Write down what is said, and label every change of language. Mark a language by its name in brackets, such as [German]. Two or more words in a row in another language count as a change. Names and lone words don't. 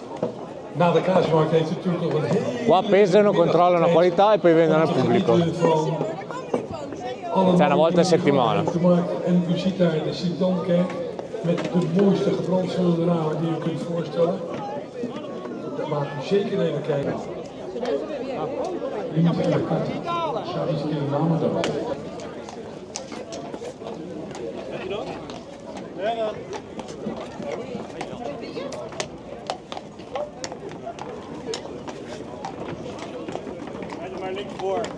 [Italian] Qua pesano, controllano la qualità e poi vendono al pubblico. Cioè una volta a settimana. [Dutch] En u ziet daar de Sint-Ankerk met de mooiste gebrandschilderde ramen die u kunt voorstellen. Daar maakt u zeker even kijken. Nu moet ik even kijken. Zou eens een keer de namen doen. Maar links voor.